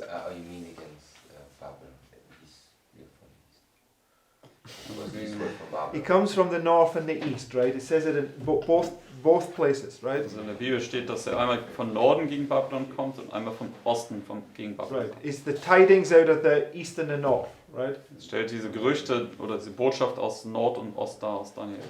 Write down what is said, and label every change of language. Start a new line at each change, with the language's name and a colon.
English: You mean against Babylon? You're from the east. East were from He Babylon. comes from the north and the east, right? It says it in both places, right?
German: Also in der Bibel steht, dass er einmal von Norden gegen Babylon kommt und einmal von Osten gegen Babylon
English: Right.
German: kommt.
English: It's the tidings out of the east and the north, right?
German: Es stellt diese Gerüchte oder diese Botschaft aus Nord und Ost dar, aus Daniel.